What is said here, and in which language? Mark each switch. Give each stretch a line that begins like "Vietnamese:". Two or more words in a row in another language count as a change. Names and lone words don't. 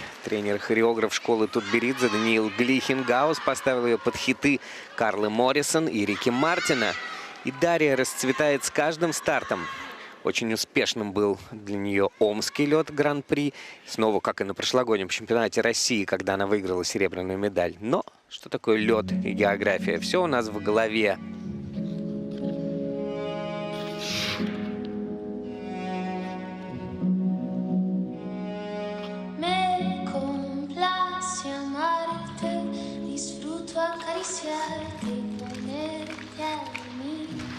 Russian: Тренер-хореограф школы Тутберидзе Даниил Глихенгаус поставил ее под хиты Карлы Моррисон и Рики Мартина. И Дарья расцветает с каждым стартом. Очень успешным был для нее омский лед Гран-при. Снова, как и на прошлогоднем чемпионате России, когда она выиграла серебряную медаль. Но что такое лед и география? Все у нас в голове.
Spanish: Me complace amarte, disfruto acariciarte y ponerte a dormir.